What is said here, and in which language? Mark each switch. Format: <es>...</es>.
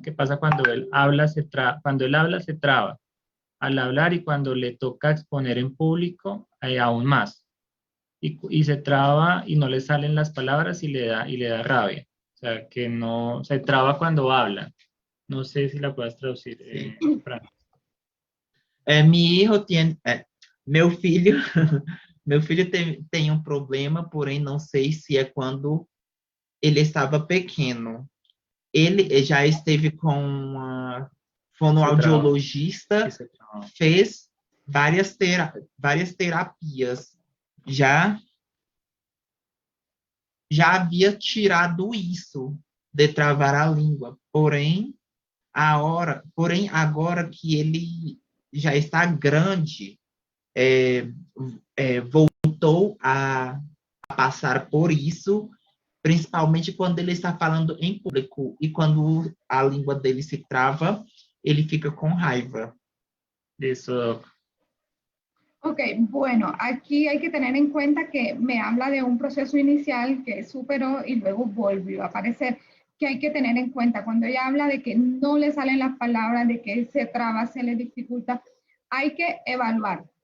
<es>¿Qué pasa cuando él habla? Cuando él habla se traba al hablar y cuando le toca exponer en público, aún más. Y se traba y no le salen las palabras y le da rabia. O sea, que no, se traba cuando habla. No sé si la puedes traducir, Fran. Mi hijo</es> <pt>tem, meu filho, meu filho tem um problema, porém não sei se é quando ele estava pequeno. Ele já esteve com uma fonoaudiologista, fez várias terapias. Já havia tirado isso de travar a língua, porém agora que ele já está grande, voltou a passar por isso, principalmente quando ele está falando em público e quando a língua dele se trava, ele fica com raiva.</pt> <es>Eso. Ok, bueno, aquí hay que tener en cuenta que me habla de un proceso inicial que superó y luego volvió a aparecer, que hay que tener en cuenta. Cuando ella habla de que no le salen las palabras, de que se traba, se le dificulta, hay que evaluar.</es>